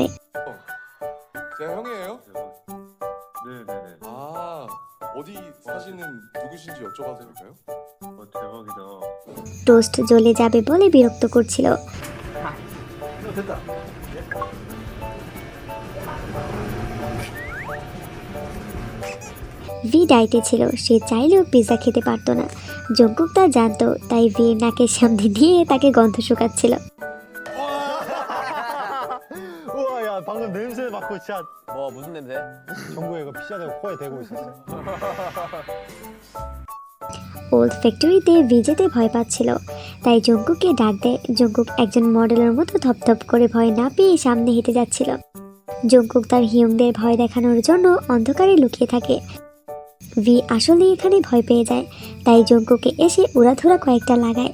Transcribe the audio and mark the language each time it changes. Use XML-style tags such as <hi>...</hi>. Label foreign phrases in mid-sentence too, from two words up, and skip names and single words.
<ko>제가 형이에요? 네네네. 아, 어디 사시는 누구신지 여쭤봐도 될까요? 대박이다.</ko> <bn>টোস্ট জ্বলে যাবে বলে বিরক্ত করছিল। ভি ডায়েটে ছিল, সে চাইলেও পিৎজা খেতে পারতো না। জঙ্কুক তা জানতো, তাই ভি নাকের সামনে দিয়ে তাকে গন্ধ শুকাচ্ছিল।</bn> <ko>우와 야 방금 냄새 맡고 진짜 무슨 냄새? 정국이가 피자대고 코에 대고 있었어.</ko> <bn>ওল্ড ফ্যাক্টরিতে ভি যেতে ভয় পাচ্ছিল, তাই জঙ্কুককে ডাক দেয়। জঙ্কুক একজন মডেলের মতো ধপধপ করে ভয় না পেয়ে সামনে হেঁটে যাচ্ছিল। জঙ্কুক তার হিয়ংদের ভয় দেখানোর জন্য অন্ধকারে লুকিয়ে থাকে। ভি আসলে এখানে ভয় পেয়ে যায়, তাই জঙ্কুকে এসে উড়াধুরা কয়েকটা লাগায়।</bn>